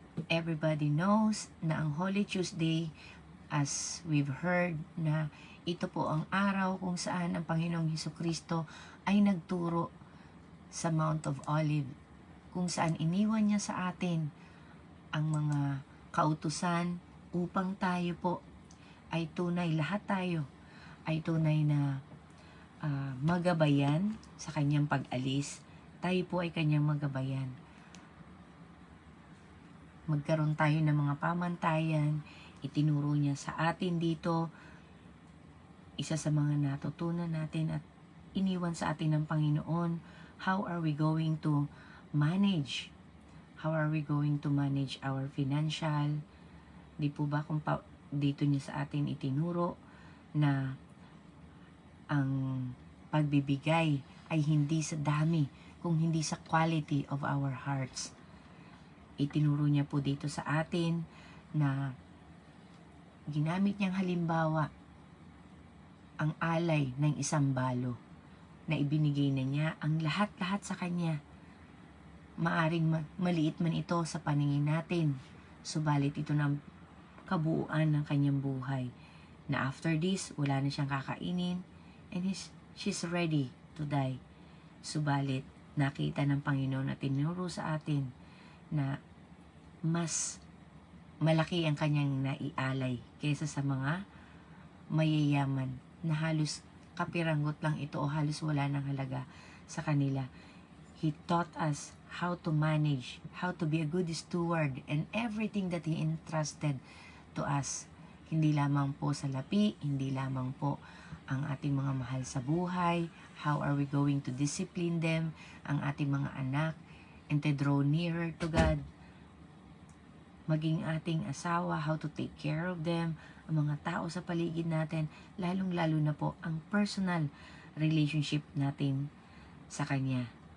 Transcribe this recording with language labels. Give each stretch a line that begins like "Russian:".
English: Everybody knows
Filipino: na ang Holy Tuesday,
English: as we've heard,
Filipino: na ito po ang araw kung saan ang Panginoong Hesukristo ay nagturo sa Mount of Olive, kung saan iniwan niya sa atin ang mga kautusan upang tayo po ay tunay, lahat tayo ay tunay na magabayan sa kanyang pag-alis. Tayo po ay kanyang magabayan. Magkaroon tayo ng mga pamantayan. Itinuro niya sa atin dito. Isa sa mga natutunan natin at iniwan sa atin ng Panginoon.
English: How are we going to manage? How are we going to manage our financial?
Filipino: Di po ba kung dito niya sa atin itinuro na ang pagbibigay ay hindi sa dami, kung hindi sa
English: quality of our hearts.
Filipino: Itinuro niya po dito sa atin na ginamit niyang halimbawa ang alay ng isang balo na ibinigay na niya ang lahat-lahat sa kanya. Maaring maliit man ito sa paningin natin, subalit ito ng kabuuan ng kanyang buhay. Na after this, wala na siyang kakainin
English: and she's ready to die.
Filipino: Subalit, nakita ng Panginoon at tinuro sa atin na mas malaki ang kanyang naialay kaysa sa mga mayayaman na halos kapiranggot lang ito o halos wala ng halaga sa kanila.
English: He taught us how to manage, how to be a good steward and everything that He entrusted to us.
Filipino: Hindi lamang po sa lapi, hindi lamang po ang ating mga mahal sa buhay,
English: how are we going to discipline them,
Filipino: ang ating mga anak,
English: and to draw nearer to God.
Filipino: Maging ating asawa,
English: how to take care of them,
Filipino: ang mga tao sa paligid natin, lalong-lalo na po ang personal relationship natin sa Kanya.